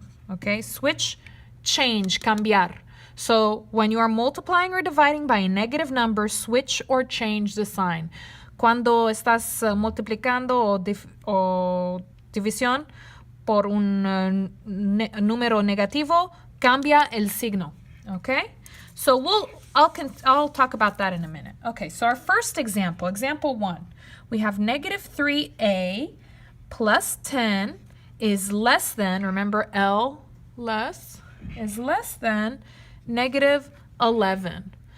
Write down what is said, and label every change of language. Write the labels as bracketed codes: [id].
[en] Okay, switch, change, cambiar. So when you are multiplying or dividing by a negative number, switch or change the sign. [es] Cuando estás multiplicando o división por un número negativo, cambia el signo. [en] Okay? So I'll talk about that in a minute. Okay, so our first example, example 1, we have negative 3a plus 10 is less than, remember L, less, is less than negative 11.